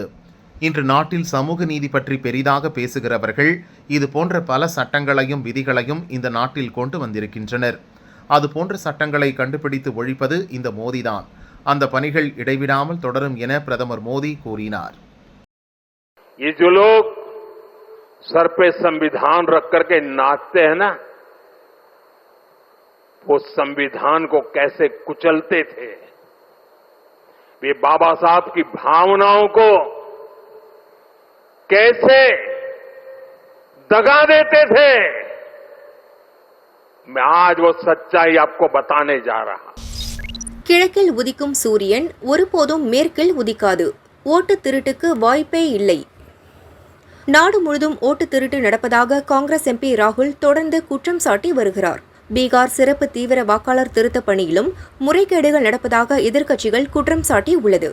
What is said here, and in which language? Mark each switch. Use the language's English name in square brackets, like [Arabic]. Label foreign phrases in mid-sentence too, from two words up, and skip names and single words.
[Tamil] இன்று நாட்டில் சமூக நீதி பற்றி பெரிதாக பேசுகிறவர்கள் இது போன்ற பல சட்டங்களையும் விதிகளையும் இந்த நாட்டில் கொண்டு வந்திருக்கின்றனர். அது போன்ற சட்டங்களை கண்டுபிடித்து ஒழிப்பது இந்த மோடிதான். அந்த பணிகள் இடைவிடாமல் தொடரும் என பிரதமர் மோடி கூறினார். [Hindi] ये जो लोग सर पे संविधान रख करके नाचते हैं ना, वो संविधान को कैसे कुचलते थे, वे बाबा साहब की भावनाओं को कैसे दगा देते थे, मैं आज वो सच्चाई आपको बताने जा रहा. [Tamil] கிழக்கில் உதிக்கும் சூரியன் ஒருபோதும் மேற்கில் உதிக்காது. ஓட்டு திருட்டுக்கு வாய்ப்பே இல்லை. நாடு முழுதும் ஓட்டு திருட்டு நடப்பதாக காங்கிரஸ் எம்பி ராகுல் தொடர்ந்து குற்றம் சாட்டி வருகிறார். பீகார் சிறப்பு தீவிர வாக்காளர் திருத்த பணியிலும் முறைகேடுகள் நடப்பதாக எதிர்க்கட்சிகள் குற்றம் சாட்டி உள்ளது.